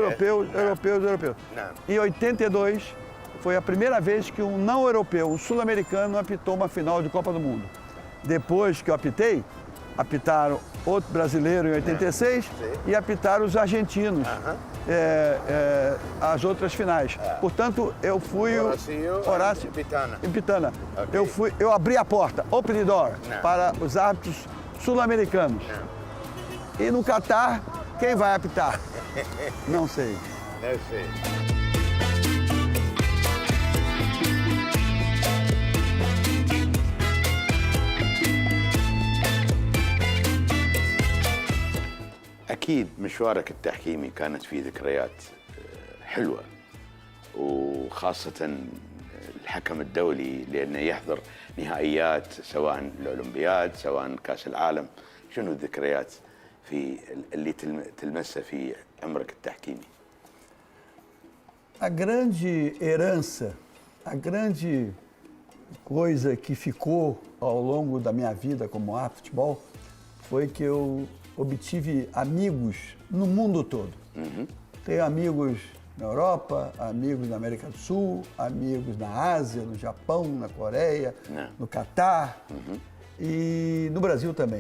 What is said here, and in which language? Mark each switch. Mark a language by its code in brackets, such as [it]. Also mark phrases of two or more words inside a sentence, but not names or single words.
[pt] Em 82, foi a primeira vez que um não europeu, um sul-americano, apitou uma final de Copa do Mundo. Depois que eu apitei, apitaram outro brasileiro em 86 e apitaram os argentinos as outras finais. Portanto, eu fui Horácio e Pitana. Eu abri a porta, [en] open the door, [pt] para os árbitros sul-americanos. E no Catar, quem vai apitar? Não sei. Não sei. [ar] أكيد مشوارك التحكيمي كانت فيه ذكريات حلوة، وخاصة الحكم الدولي لأنه يحضر نهائيات سواء الأولمبياد سواء كأس العالم. شنو الذكريات اللي تلمسها في عمرك التحكيمي؟ [pt] A grande herança, a grande coisa que ficou ao longo da minha vida como árbitro de futebol foi que eu obtive amigos no mundo todo. Tenho amigos na Europa, amigos na América do Sul, amigos na Ásia, no Japão, na Coreia, no Catar e no Brasil também.